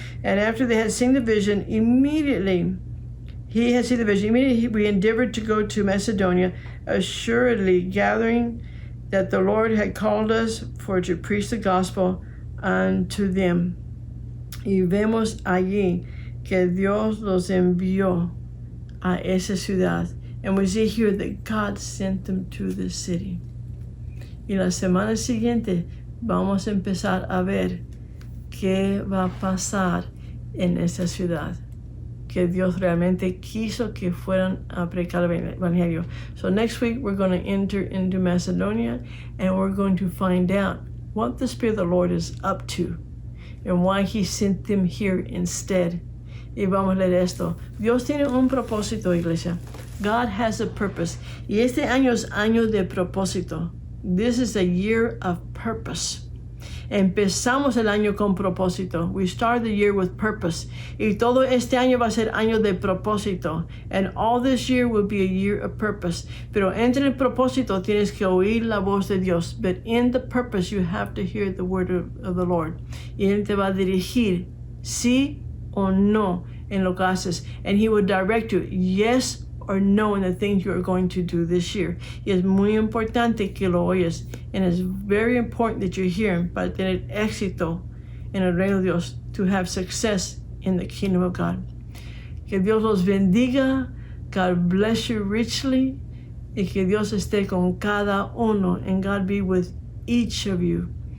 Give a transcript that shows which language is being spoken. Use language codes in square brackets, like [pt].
[en] And after they had seen the vision, immediately we endeavored to go to Macedonia, assuredly gathering that the Lord had called us for to preach the gospel unto them. [es] Y vemos allí que Dios los envió a esa ciudad. [en] And we see here that God sent them to this city. [es] Y la semana siguiente vamos a empezar a ver qué va a pasar en esa ciudad. Que Dios realmente quiso que fueran a predicar el evangelio. [en] So next week we're going to enter into Macedonia, and we're going to find out what the Spirit of the Lord is up to and why He sent them here instead. [es] Y vamos a leer esto. Dios tiene un propósito, iglesia. [en] God has a purpose. [es] Y este año es año de propósito. [en] This is a year of purpose. [es] Empezamos el año con propósito. [en] We start the year with purpose. [es] Y todo este año va a ser año de propósito. [en] And all this year will be a year of purpose. [es] Pero entre el propósito tienes que oír la voz de Dios. [en] But in the purpose you have to hear the word of the Lord. [es] Y Él te va a dirigir sí o no en lo que haces. [en] And He will direct you yes or no in the things you are going to do this year. [es] Y es muy importante que lo oyes. [en] And it's very important that you hear Him [es] para tener éxito en el reino de Dios, [en] to have success in the kingdom of God. [es] Que Dios los bendiga. [en] God bless you richly. [es] Y que Dios esté con cada uno. [en] And God be with each of you.